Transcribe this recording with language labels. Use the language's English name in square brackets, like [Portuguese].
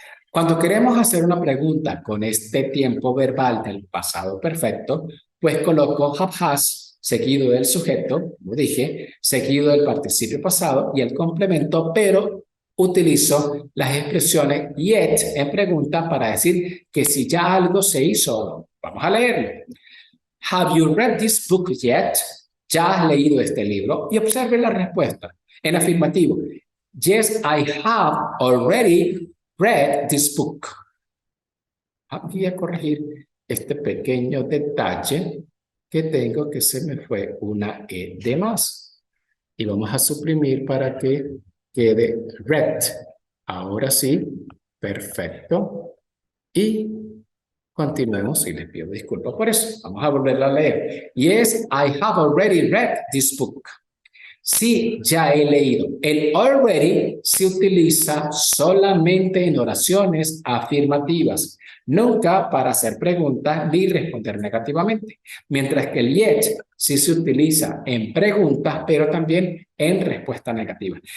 [Spanish] Cuando queremos hacer una pregunta con este tiempo verbal del pasado perfecto, pues coloco have has seguido del sujeto, como dije, seguido del participio pasado y el complemento, pero utilizo las expresiones yet en pregunta para decir que si ya algo se hizo o no. Vamos a leerlo. [English] Have you read this book yet? [Spanish] ¿Ya has leído este libro? Y observen la respuesta. En afirmativo. [English] Yes, I have already read this book. [Spanish] Voy a corregir este pequeño detalle que tengo que se me fue una E de más. Y vamos a suprimir para que quede read. Ahora sí, perfecto. Y continuemos y les pido disculpas por eso. Vamos a volverla a leer. [English] Yes, I have already read this book. [Spanish] Sí, ya he leído. El already se utiliza solamente en oraciones afirmativas, nunca para hacer preguntas ni responder negativamente, mientras que el yet sí se utiliza en preguntas, pero también en respuesta negativa.